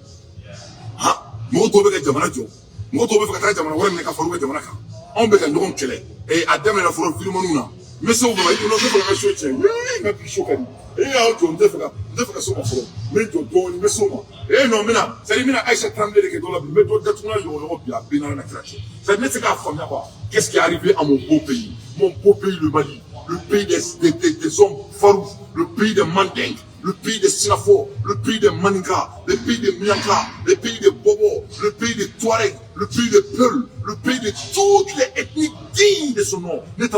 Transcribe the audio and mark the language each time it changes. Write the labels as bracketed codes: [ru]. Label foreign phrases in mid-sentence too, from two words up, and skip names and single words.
[bm] Han mɔgɔ tɔw bɛ ka jamana jɔ. Mɔgɔ tɔw bɛ fɛ ka taa jamana wɛrɛ minɛ ka fara u ka jamana kan. Anw bɛ ka ɲɔgɔn kɛlɛ. A daminɛna fɔlɔ filimaniw na. N bɛ se o ma i bolo ne fana ka so tiɲɛ. N ka bi so ka di. Y'aw jɔ n tɛ fɛ ka so ma fɔlɔ. N bɛ jɔ dɔɔni n bɛ so ma. Non n bɛna c'est-à-dire n bɛna Aïcha Traoré de kɛ dɔ la bi. N bɛ dɔ datugulan ɲɔgɔn bi a bɛɛ n'a na kira cɛ. C'est-à-dire ne tɛ se k'a faamuya quoi. [fr] Qu'est-ce qui est arrivé à mon beau pays? Mon beau pays le Mali. Le pays des hommes farouches, le pays des Mandingues, le pays des Sinafor, le pays des Maninka, le pays des Mianka, le pays des Bobo, le pays des Touaregs, le pays des Peuls, le pays de toutes les ethnies dignes de son nom.